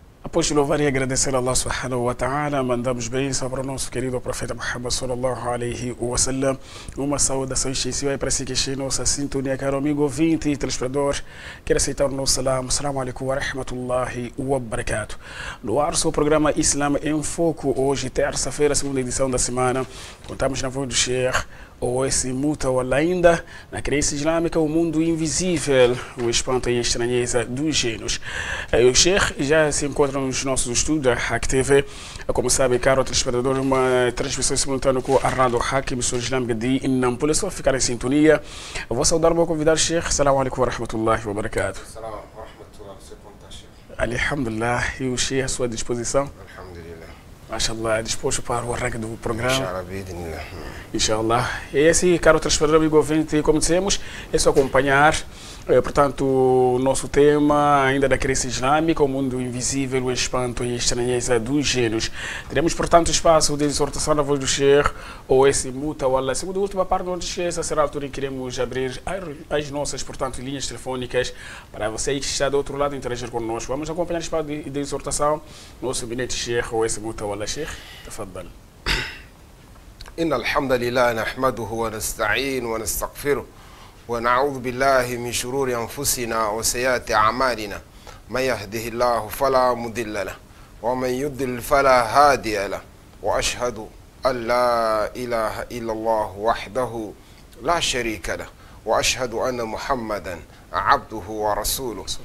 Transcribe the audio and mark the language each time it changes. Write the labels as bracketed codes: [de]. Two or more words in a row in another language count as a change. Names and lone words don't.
[pt] Após louvar e agradecer a Allah [ar] سبحانه وتعالى, [pt] mandamos bênção para o nosso querido profeta Muhammad [ar] صلى الله عليه وسلم. [pt] Uma saudação especial para si que está em nossa sintonia, caro amigo ouvinte e telespectador. Quero aceitar o nosso salam. [ar] السلام عليكم ورحمة الله وبركاته. [pt] No ar, seu programa Islam em Foco, hoje, terça-feira, segunda edição da semana. Contamos na voz do Sheikh Owais Mutawalla, ainda na crença islâmica, o mundo invisível, o espanto e a estranheza dos gênios. O Sheikh já se encontra nos nossos estúdios da Hack TV. Como sabe, caro telespectador, uma transmissão simultânea com a Rádio Hack, emissora islâmica de Nampula. Só ficar em sintonia. Eu vou saudar o meu convidado, Sheikh. [ar] السلام عليكم ورحمة الله وبركاته. السلام عليكم ورحمة الله وبركاته. [pt] Alhamdulillah. E o Sheikh à sua disposição? Alhamdulillah. MashaAllah, disposto para o arranque do programa. [ar] إن شاء الله بإذن الله. [pt] Inshallah. E esse, caro telespectador, amigo ouvinte, como dissemos, é só acompanhar. Portanto, o nosso tema ainda da crença islâmica, o mundo invisível, o espanto e a estranheza dos gênios. Teremos, portanto, espaço de exortação na voz do Sheikh Owais Mutawalla. Segunda e última parte do nosso Sheikh, essa será a altura em que queremos abrir as nossas, portanto, linhas telefônicas para você que está do outro lado interagir conosco. Vamos acompanhar o espaço de exortação. Nosso bilhete Sheikh Owais Mutawalla. Sheikh, [ar] تفضل. إن الحمد لله نحمده ونستعين ونستغفره ونعوذ بالله من شرور أنفسنا وسيئات أعمالنا من يهده الله فلا مضل له ومن يضلل فلا هادي له وأشهد أن لا إله إلا الله وحده لا شريك له وأشهد أن محمدا عبده ورسوله